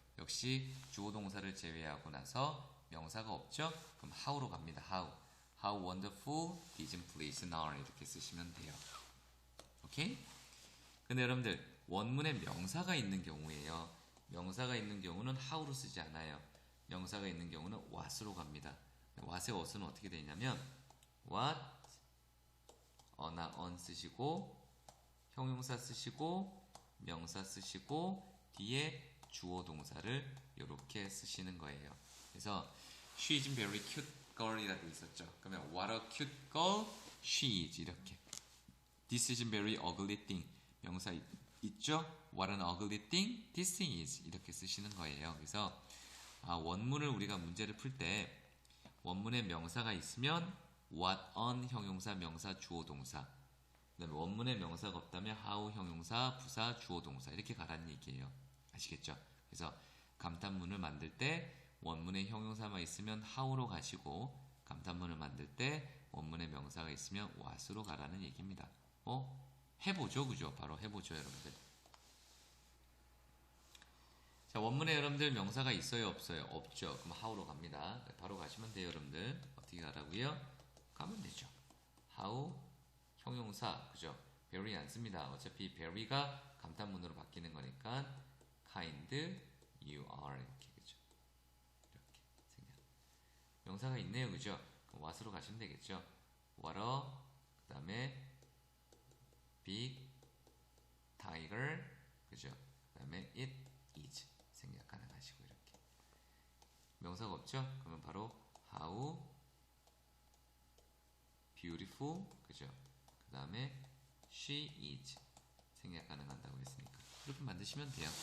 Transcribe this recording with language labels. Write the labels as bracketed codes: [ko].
[ko] 역시 주어 동사를 제외하고 나서 명사가 없죠? 그럼 how로 갑니다. how. [en] How wonderful this place are [ko] 이렇게 쓰시면 돼요. 오케이? 근데 여러분들 원문에 명사가 있는 경우에요. 명사가 있는 경우는 how로 쓰지 않아요. 명사가 있는 경우는 what으로 갑니다. what의 what은 어떻게 되냐면 what, 나 on 쓰시고 형용사 쓰시고 명사 쓰시고 뒤에 주어 동사를 이렇게 쓰시는 거예요. 그래서 [en] she is very cute girl [ko] 이라고 있었죠. 그러면 [en] what a cute girl she is [ko] 이렇게. [en] This is very ugly thing. [ko] 명사 있죠? [en] What an ugly thing this thing is [ko] 이렇게 쓰시는 거예요. 그래서 원문을 우리가 문제를 풀 때 원문에 명사가 있으면 what on 형용사, 명사, 주어, 동사. 그다음에 원문에 명사가 없다면 how 형용사, 부사, 주어, 동사 이렇게 가라는 얘기예요. 아시겠죠? 그래서 감탄문을 만들 때 원문에 형용사만 있으면 how로 가시고 감탄문을 만들 때 원문에 명사가 있으면 what으로 가라는 얘기입니다. 해보죠, 그죠? 바로 해보죠, 여러분들. 자, 원문에 여러분들 명사가 있어요, 없어요? 없죠. 그럼 how로 갑니다. 바로 가시면 돼요, 여러분들. 어떻게 가라고요? 가면 되죠. how 형용사, 그죠? very 안 씁니다. 어차피 very가 감탄문으로 바뀌는 거니까 kind you are 이렇게, 그죠? 이렇게 생각. 명사가 있네요, 그죠? 그럼 what으로 가시면 되겠죠. what a, 그 다음에 big tiger, 그죠? 그 다음에 it is 생략 가능하시고 이렇게. 명사가 없죠? 그러면 바로 how beautiful, 그죠? 그 다음에 she is 생략 가능한다고 했으니까 이렇게 만드시면 돼요.